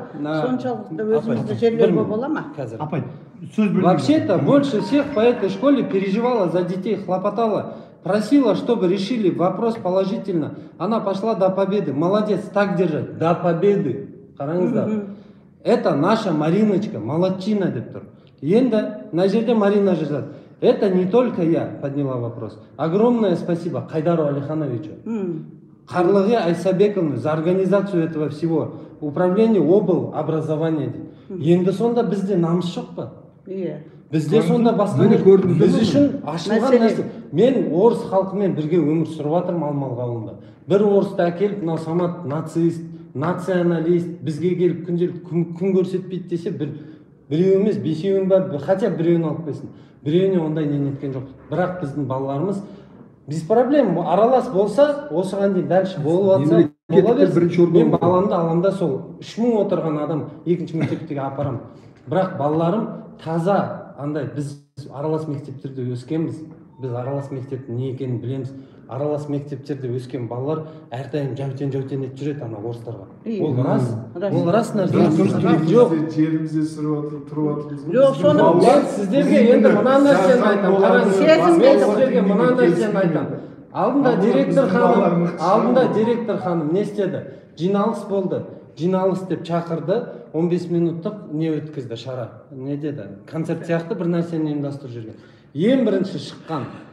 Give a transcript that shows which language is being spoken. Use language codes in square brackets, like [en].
[kk] Соншалықты өзімізді жерлеуге бола ма? Апай, сөз бөлмейді. [ru] Вообще-то больше всех по этой школе переживала за детей, хлопотала, просила, чтобы решили вопрос положительно. Она пошла до победы. Молодец, так держать. До победы. [kk] Қараңыздар. [ru] Это наша Мариночка, молодчина [kk] деп тұр. Енді на жерде Марина жазады. [ru] Это не только я подняла вопрос. Огромное спасибо Кайдару Алихановичу. Қарлыға Айсабековна за организацию этого всего. Управление обл. Образования. [kk] Енді сонда бізде намыс жоқ па? Бізде сонда басқа біз үшін ашылған нәрсе. Мен орыс халқымен бірге өмір сүріп жатырмын Алмалы ауылында. Бір орысты әкеліп, мынау Самат нацист, националист, бізге келіп күн көрсетпейді десе, біреу емес, бесеуін бар, хотя біреуін алып қойсын. Біреуіне ондай неткен жоқ. Бірақ біздің балаларымыз [ru] без проблем [kk] аралас болса, осыған дейін дальше болып жатса, бола берсін. Мен баламды аламда сол 3000 отырған адам екінші мектептегі апарам. Бірақ балаларым таза, андай біз аралас мектептерде өскенбіз. Біз аралас мектептің не екенін білеміз. Аралас мектептерде өскен балалар әрдайым жәутен етіп жүреді ана орыстарға. Ол рас нәрсе. Жоқ. Жерімізде тұрып отырмыз. Жоқ, соны мен сіздерге енді мына нәрсені айтамын. Қараңыз, мен сіздерге мына нәрсені айтамын. Алдында директор ханым не істеді? Жиналыс болды. Жиналыс деп шақырды, 15 минуттық не өткізді шара. Не деді? Концерт сияқты бір нәрсені ұйымдастырып жүрген. Ең бірінші шыққан.